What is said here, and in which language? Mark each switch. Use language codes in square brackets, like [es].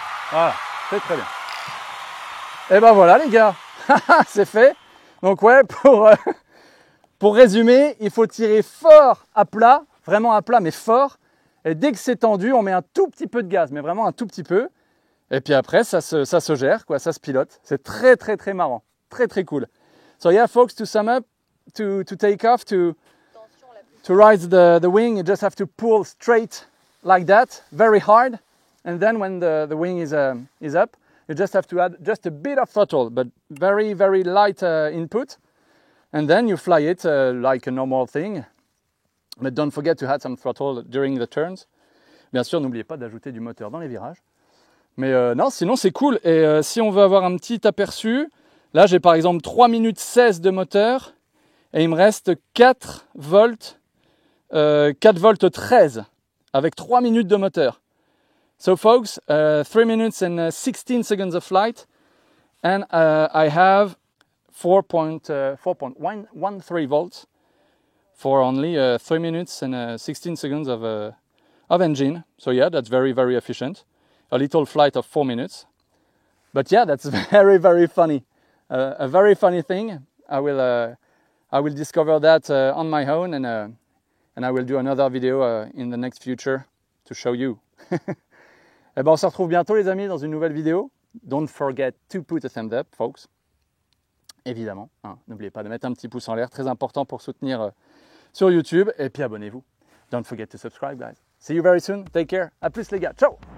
[fr] Voilà, c'est très bien. Et ben voilà les gars, c'est fait. Donc ouais, pour résumer, il faut tirer fort à plat, vraiment à plat mais fort. Et dès que c'est tendu, on met un tout petit peu de gaz, mais vraiment un tout petit peu. Et puis après, ça se gère, quoi, ça se pilote. C'est très très très marrant, très très cool. [en] So yeah, folks, to sum up, to take off, to rise the wing, you just have to pull straight like that, very hard. and then when the wing is up, you just have to add just a bit of throttle, but very, very light input. And then you fly it like a normal thing. But don't forget to add some throttle during the turns. [fr] Bien sûr, n'oubliez pas d'ajouter du moteur dans les virages. Mais non, sinon c'est cool. Et si on veut avoir un petit aperçu, là j'ai par exemple 3 minutes 16 de moteur et il me reste 4 volts 13 avec 3 minutes de moteur. [en] So folks, 3 minutes and 16 seconds of flight and I have 4.13 volts for only 3 minutes and 16 seconds of engine. So yeah, that's very, very efficient. A little flight of 4 minutes. But yeah, that's very, very funny. A very funny thing. I will discover that on my own and I will do another video in the next future to show you. [fr] Et ben on se retrouve bientôt les amis dans une nouvelle vidéo. [en] Don't forget to put a thumbs up, folks. [fr] Évidemment, hein, n'oubliez pas de mettre un petit pouce en l'air, très important pour soutenir sur YouTube. Et puis abonnez-vous. [en] Don't forget to subscribe, guys. See you very soon. Take care. [fr] À plus les gars. Ciao.